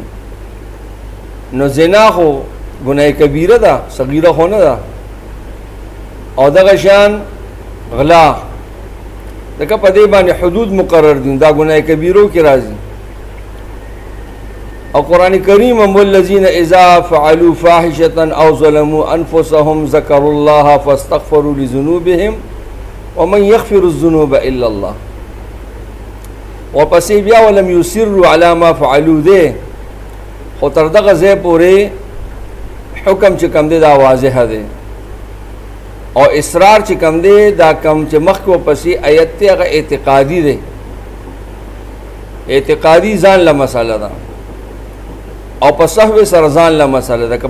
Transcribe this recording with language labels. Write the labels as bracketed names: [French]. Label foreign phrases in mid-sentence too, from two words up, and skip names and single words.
[Pashto] نو زنا خو ګناه کبیره ده، صغیره خو نه ده. او دغه شان غلا دغه په دې باندې حدود مقرر دي، دا ګناه کبیرو کې راځي. او قرآن کریم هم [Arabic] والذین اذا فعلوا فاحشة او ظلموا انفسهم ذکروا الله فاستغفروا لذنوبهم ومن يغفر الذنوب الا الله. [Pashto] ورپسې بیا [Arabic] ولم یصروا علی ما فعلوا [Pashto] ده خو تر دغه ځای پورې حکم چې کم دی دا واضح دی او اصرار چې کم دی دا کم چې مخکې ورپسې آیت دی هغه اعتقادي دی اعتقادي ځان له مسله ده او په صحوه سره ځان له مسله ده که